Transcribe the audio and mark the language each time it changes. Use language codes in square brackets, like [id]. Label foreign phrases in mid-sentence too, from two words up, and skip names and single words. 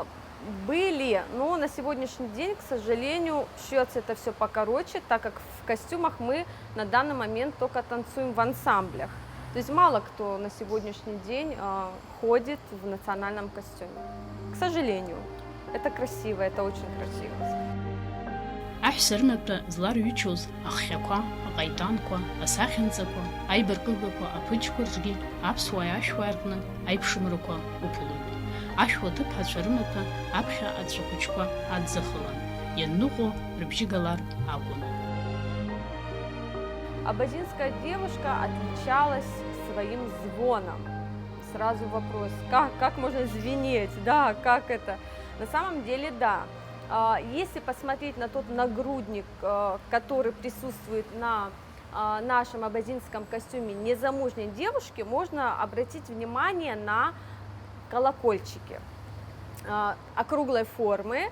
[ru] Были, но на сегодняшний день, к сожалению, шьется это все покороче, так как в костюмах мы на данный момент только танцуем в ансамблях. То есть мало кто на сегодняшний день ходит в национальном костюме. К сожалению, это красиво, это очень красиво. [ab] Аҳәсарнатәа зларҩычоз аххьақәа, аҟаитанқәа, асахьанҵақәа, аибаркыгақәа, аԥыџьқәа рҿгьы аԥсуааи ашәуааи рҟны аиԥшымрақәа уԥылоит. Ашәуа ҭыԥҳацәа рымаҭәа аԥхьа аҵәахәыҷқәа адзахылан, ианныҟәо рыбжьы галар акәын. [ru] Абазинская девушка отличалась своим звоном. Сразу вопрос, как можно звенеть, да, как это? На самом деле, да. Если посмотреть на тот нагрудник, который присутствует на нашем абазинском костюме незамужней девушки, можно обратить внимание на колокольчики округлой формы.